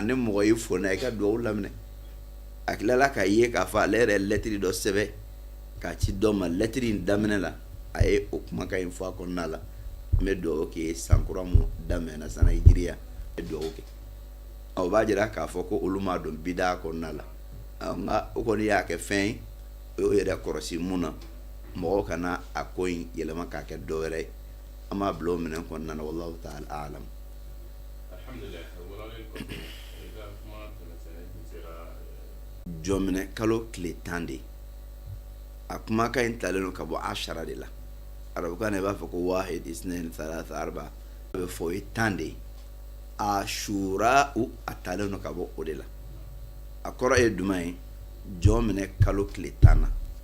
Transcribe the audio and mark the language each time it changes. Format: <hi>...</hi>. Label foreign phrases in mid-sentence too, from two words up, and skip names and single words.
<bm>ne mɔgɔ y'i fo ne a ye i ka dugawu laminɛ a tilala k'a ye k'a fɔ ale yɛrɛ lɛtiri dɔ sɛbɛn k'a ci dɔ ma lɛtiri in daminɛ la a ye o kumakan in fɔ a kɔnɔna la n bɛ dugawu kɛ san kura mun daminɛna san hijiriya n bɛ dugawu kɛ o b'a jira k'a fɔ ko olu m'a dɔn bidaa kɔnɔna la nka o kɔni y'a kɛ fɛn ye o yɛrɛ kɔrɔsi mun na mɔgɔw kana a ko in yɛlɛma k'a kɛ dɔ wɛrɛ ye an b'a bila o minɛn kɔnɔna na</bm> <ar>والله تعالى أعلم.</ar> <bm>jɔminɛ kalo tile 10 de a kumakan in talen don ka bɔ ashara de la arabukan na i b'a fɔ ko</bm> <ar>واحد اثنين ثلاثة أربعة</ar> <bm>a bɛ fɔ o ye 10 de ashura a talen no ka bɔ o de la a kɔrɔ ye duman ye jɔn minɛ kalo tile 10 na</bm>